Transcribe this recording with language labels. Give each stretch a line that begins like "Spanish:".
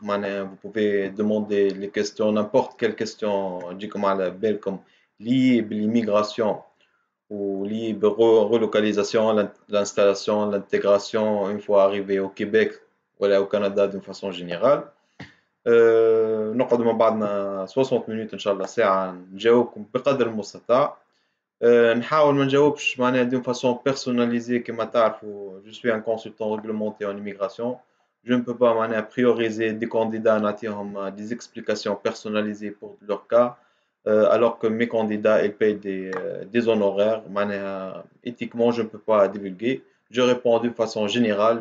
French: Vous pouvez demander les questions, n'importe quelle question, comme liée à l'immigration ou liée à la relocalisation, l'installation, l'intégration une fois arrivé au Québec ou au Canada d'une façon générale.
Arabic: نقعد مع بعضنا 60
French: minutes
Arabic: إن شاء الله ساعة نجاوبكم بقدر المستطاع. نحاول ما نجاوبش معناها
French: d'une façon personnalisée
Arabic: كما تعرفوا.
French: Je suis un consultant réglementé en immigration. Je ne peux pas
Arabic: معناها
French: prioriser des candidats
Arabic: نعطيهم
French: des explications personnalisées pour leur cas alors que mes candidats ils payent des honoraires.
Arabic: معناها
French: éthiquement je ne peux pas divulguer. Je réponds d'une façon générale.